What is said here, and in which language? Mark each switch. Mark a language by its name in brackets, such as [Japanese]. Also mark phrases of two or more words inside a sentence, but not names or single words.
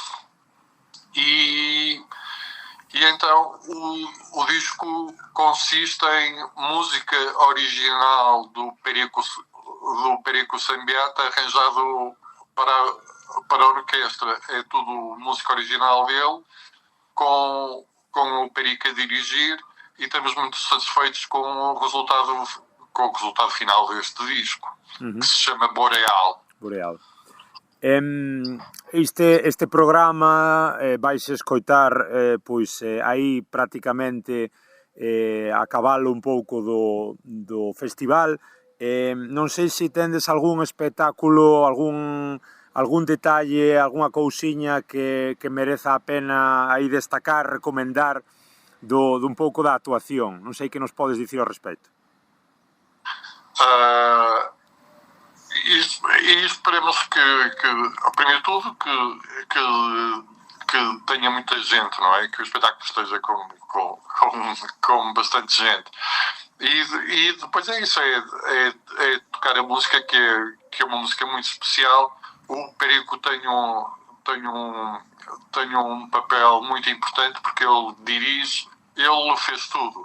[Portuguese] E então o disco consiste em música original do Perico Sambeat arranjado para a orquestra. É tudo música original dele, com o Perico a dirigir, e estamos muito satisfeitos com o resultado final deste disco, que se chama Boreal. [Galician] Este programa vais escoitar pois aí prácticamente a cabalo un pouco do festival. Non sei se tendes algún espectáculo, algún detalle, algunha cousiña que mereza a pena aí destacar, recomendar un pouco da actuación. Non sei que nos podes dicir ao respecto. [Portuguese] E esperemos que primeiro de tudo, que tenha muita gente, não é? Que o espetáculo esteja com bastante gente. E depois é isso, é tocar a música, que é uma música muito especial. O Perico tem um papel muito importante, porque ele dirige, ele fez tudo.